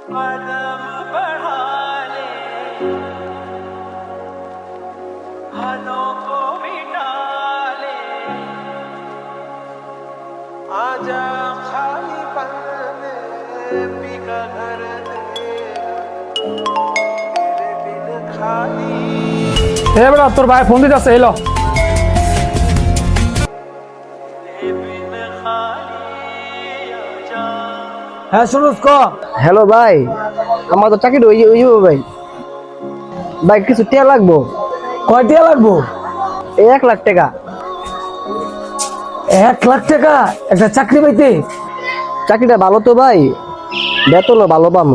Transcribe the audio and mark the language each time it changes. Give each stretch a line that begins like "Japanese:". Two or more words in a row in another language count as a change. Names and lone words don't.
Hindi: कदम बढ़ा ले, हलों को मिटा ले, आजा खाली पल में पीका घर दे, तेरे बिन खाली
Bangla: এ বেটা তোর ভাই ফোন দিতেছে এলো
Hindi: बिन खाली आजा।
Bangla: হ্যাঁ সুরজ ক হ্যালো ভাই, আমার তো চাকরি হয়ে যাবো ভাই। ভাই কিছু টিয়া লাগবো। কয় টাকা লাগবো? এই 1 লাখ টাকা। 1 লাখ টাকা একটা চাকরি পাইতে? চাকরিটা ভালো তো ভাই, বেতনও ভালো পাবো।